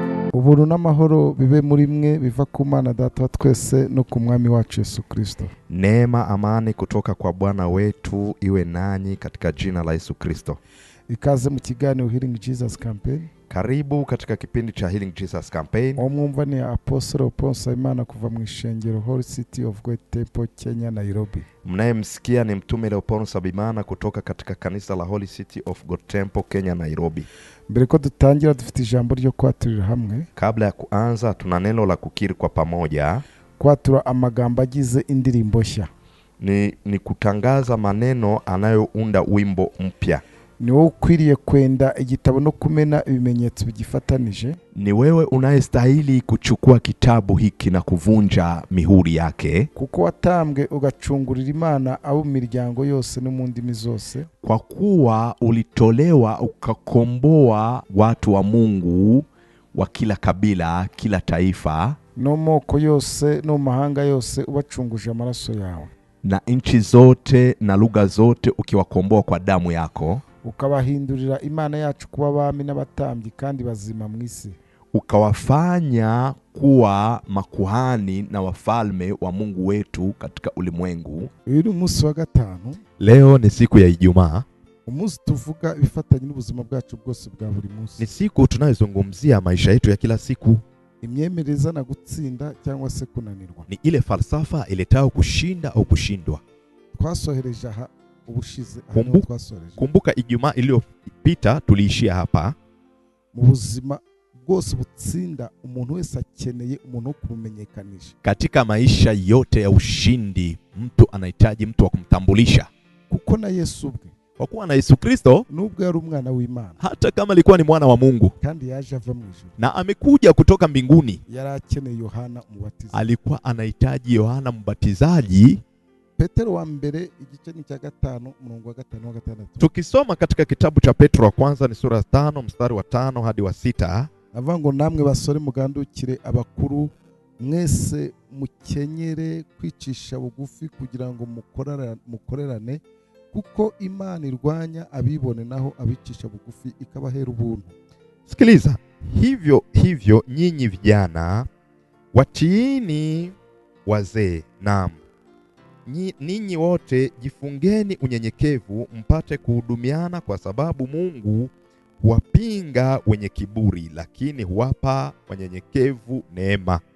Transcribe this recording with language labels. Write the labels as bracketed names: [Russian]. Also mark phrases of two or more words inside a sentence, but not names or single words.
[Kinyarwanda] Ubuntu n'amahoro bibe muri mwe biva ku Mana Data wa twese no ku Mwami wacu Yesu Kristo. [Swahili] Neema, amani kutoka kwa Bwana wetu iwe nanyi katika jina la Yesu Kristo. [Kinyarwanda] Ikaze mu kiganiro Healing Jesus Campaign. [Swahili] Karibu katika kipindi cha Healing Jesus Campaign. [Kinyarwanda] Omwumva ni Apostle Ponsa Imana kuva mu ishengero Holy City of God Temple, Kenya, Nairobi. [Swahili] Mnayemsikia ni mtume Leopold Sabimana kutoka katika kanisa la Holy City of God Temple, Kenya, Nairobi. [Kinyarwanda] Mbere ko dutangira dufite ijambo ryo kwaturira hamwe. [Swahili] Kabla ya kuanza tuna neno la kukiri kwa pamoja. [Kinyarwanda] Kwatura amagambo agize indirimbo nshya. [Swahili] Ni kutangaza maneno anayounda wimbo mpya. [Kinyarwanda] Ni wewe ukwiriye kwenda igitabo no kumena ibimenyetso bigifatanije. [Swahili] Ni wewe unayestahili kuchukua kitabu hiki na kuvunja mihuri yake, [Kinyarwanda] kuko watambwe ugacungurira Imana abo miryango yose no mu ndimi zose. [Swahili] Kwa kuwa ulitolewa ukakomboa watu wa Mungu wa kila kabila, kila taifa, [Kinyarwanda] no moko yose no mahanga yose ubacunguje amaraso yawe, [Swahili] na nchi zote na lugha zote ukiwakomboa kwa damu yako, [Kinyarwanda] ukabahindurira Imana yacu kuba abami n'abatambyi kandi bazima mu isi, [Swahili] ukawafanya kuwa makuhani na wafalme wa Mungu wetu katika ulimwengu. [Kinyarwanda] Uyu ni umunsi wa gatanu. [Swahili] Leo ni siku ya Ijumaa. [Kinyarwanda] Umunsi tuvuga bifatanye n'ubuzima bwacu bwose bwa buri munsi. [Swahili] Ni siku tunayozungumzia maisha yetu ya kila siku. [Kinyarwanda] Imyemereza na gutsinda cyangwa se kunanirwa. [Swahili] Ni ile falsafa iletao kushinda au kushindwa. [Kinyarwanda] Twasohereje aha ubushize. [Swahili] Kumbuka Ijumaa iliyopita tuliishia hapa. [Kinyarwanda] Mu buzima bwose butsinda umuntu wese akeneye umuntu kumenyekanisha. [Swahili] Katika maisha yote ya ushindi mtu anahitaji mtu wa kumtambulisha. [Kinyarwanda] Kuko na Yesu ubwe, [Swahili] kwa kuwa na Yesu Kristo, [Kinyarwanda] nubwo yari umwana w'Imana, [Swahili] hata kama alikuwa ni mwana wa Mungu, [Kinyarwanda] kandi yaje ava mu ijuru, [Swahili] na amekuja kutoka mbinguni, [Kinyarwanda] yari akeneye Yohana Mbatizaji. [Swahili] Alikuwa anahitaji Yohana Mbatizaji. [Kinyarwanda] Petero wa mbere igice ni cya 5 umurongo wa 5 wa 6. [Swahili] Tukisoma katika kitabu cha Petro wa kwanza ni sura 5 mstari wa 5 hadi wa 6. [Kinyarwanda] Avango namwe basore mugandukire abakuru mwese mukenyere kwicisha bugufi kugira ngo mukorerane, kuko Imana irwanya abibone naho abicisha bugufi ikabahera ubuntu. [Swahili] Sikiliza, hivyo nyinyi vijana watiini wazee, naam ninyi wote jifungeni unyenyekevu mpate kuhudumiana, kwa sababu Mungu huwapinga wenye kiburi lakini huwapa wanyenyekevu neema.